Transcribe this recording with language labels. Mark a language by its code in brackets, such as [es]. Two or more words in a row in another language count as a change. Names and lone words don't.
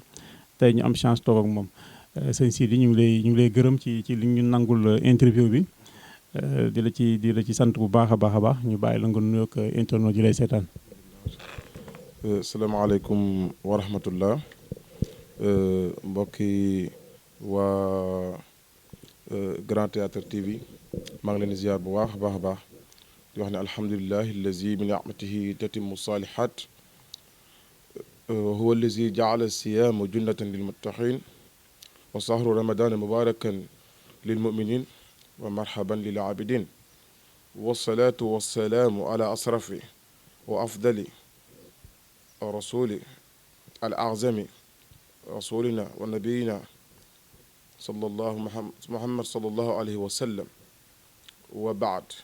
[wo] tey ñu am chance toog ak moom sëñ Sidi ñu ngi lay gërëm ci li ñu nangul interview bi di la ci sant bu baax a baax ñu bàyyi la nga nuyoog internet ji lay seetaan. [ar] السلام عليكم ورحمة الله [wo] mbokki waa Grand Théâtre TV maa ngi leen di ziar bu baax a baax di wax ne [ar] الحمد لله الذي بنعمته تتم الصالحات هو الذي جعل الصيام جنة للمتقين وشهر رمضان مباركا للمؤمنين ومرحبا للعابدين والصلاة والسلام على أشرف وأفضل الرسول الأعظم رسولنا ونبينا صلى الله محمد صلى الله عليه وسلم وبعد